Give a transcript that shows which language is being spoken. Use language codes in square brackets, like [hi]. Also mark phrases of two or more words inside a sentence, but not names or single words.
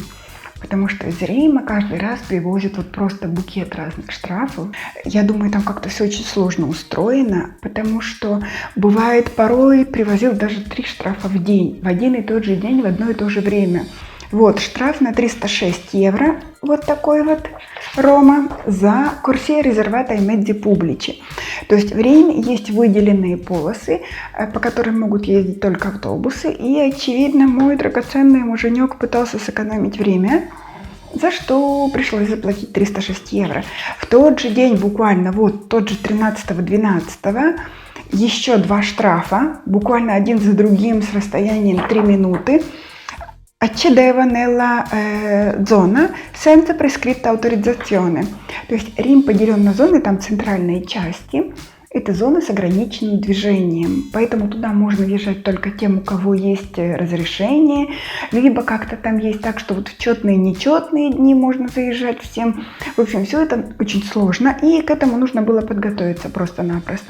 [ru] Потому что из Рима каждый раз привозят вот просто букет разных штрафов. Я думаю, там как-то все очень сложно устроено, потому что бывает порой привозил даже 3 штрафа в день, в один и тот же день, в одно и то же время. Вот штраф на 306 евро, вот такой вот, Рома, за [it] corsie riservata ai mezzi pubblici. [ru] То есть в Риме есть выделенные полосы, по которым могут ездить только автобусы. И, очевидно, мой драгоценный муженек пытался сэкономить время, за что пришлось заплатить 306 евро. В тот же день, буквально вот тот же 13-12, еще 2 штрафа, буквально один за другим с расстоянием 3 минуты. [it] Accedeva nella zona senza prescritta autorizzazione. [ru] То есть Рим поделен на зоны, там центральные части. Это зоны с ограниченным движением. Поэтому туда можно въезжать только тем, у кого есть разрешение. Либо как-то там есть так, что вот в четные и нечетные дни можно заезжать всем. В общем, все это очень сложно. И к этому нужно было подготовиться просто-напросто.